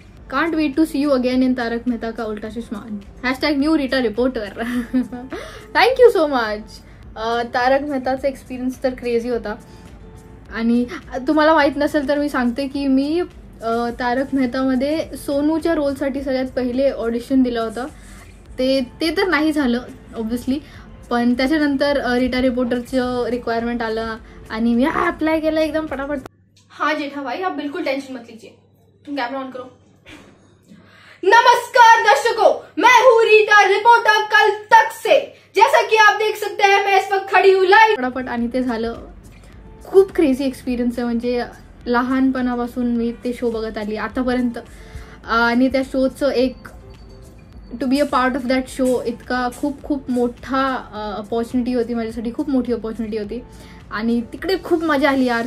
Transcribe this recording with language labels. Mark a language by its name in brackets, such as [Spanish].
[English] Can't wait to see you again in Taarak Mehta Ka Ooltah Chashmah. #New Rita reporter. Thank you so much. [Marathi] तारक मेहताचा experience तर crazy होता. आणि तुम्हाला माहीत नसेल तर मी सांगते की मी तारक मेहतामध्ये सोनूच्या रोलसाठी सगळ्यात पहिले ऑडिशन दिलं होतं. ते तर नाही झालं ऑब्व्हियसली, पण त्याच्यानंतर रीटा रिपोर्टरचं रिक्वायरमेंट आलं आणि मी अप्लाय केलं एकदम फटाफट. [Hindi] हाँ जेठा भाई, आप बिल्कुल टेंशन मत लीजिए. तुम कैमरा ऑन करो. नमस्कार दर्शकों, मैं हूँ रीटा रिपोर्टर कल तक से. जैसा कि आप देख सकते हैं मैं इस वक्त खड़ी हूँ लाइव. [Marathi] फटाफट आणि ते झालं. खूप क्रेझी एक्सपिरियन्स आहे. म्हणजे लहानपणापासून मी ते शो बघत आली आतापर्यंत. आणि त्या शोचं एक [English] to be a part of that show [Marathi] इतका खूप मोठा अपॉर्च्युनिटी होती माझ्यासाठी. खूप मोठी अपॉर्च्युनिटी होती आणि तिकडे खूप मजा आली यार.